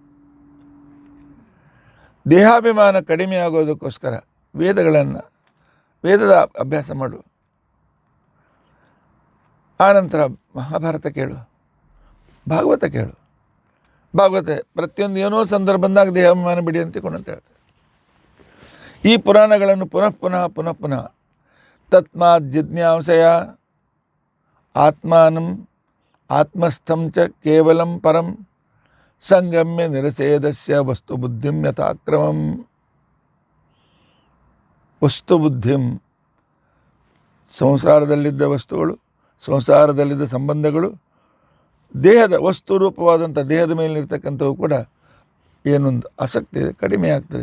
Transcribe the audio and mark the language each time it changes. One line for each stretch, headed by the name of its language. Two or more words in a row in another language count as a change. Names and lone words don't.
Kannada: ದೇಹಾಭಿಮಾನ ಕಡಿಮೆ ಆಗೋದಕ್ಕೋಸ್ಕರ ವೇದದ ಅಭ್ಯಾಸ ಮಾಡು. ಆನಂತರ ಮಹಾಭಾರತ ಕೇಳು, ಭಾಗವತ ಕೇಳು. ಭಾಗವತ ಪ್ರತಿಯೊಂದು ಏನೋ ಸಂದರ್ಭ ಬಂದಾಗ ದೇಹಾಭಿಮಾನ ಬಿಡಿ ಅಂತಿಕೊಂಡಂತ ಹೇಳ್ತಾರೆ. ಈ ಪುರಾಣಗಳನ್ನು ಪುನಃ ಪುನಃ ಪುನಃ ಪುನಃ
Sanskrit: तस्मात् जिज्ञासय आत्मानं आत्मस्थं च केवलं परं संगम्य निरसेदस्य वस्तु बुद्धिं यथाक्रमं. वस्तु बुद्धिं,
Kannada: ಸಂಸಾರದಲ್ಲಿದ್ದ ವಸ್ತುಗಳು, ಸಂಸಾರದಲ್ಲಿದ್ದ ಸಂಬಂಧಗಳು, ದೇಹದ ವಸ್ತು ರೂಪವಾದಂಥ ದೇಹದ ಮೇಲಿರ್ತಕ್ಕಂಥವು ಕೂಡ ಏನೊಂದು ಆಸಕ್ತಿ ಇದೆ, ಕಡಿಮೆ ಆಗ್ತದೆ.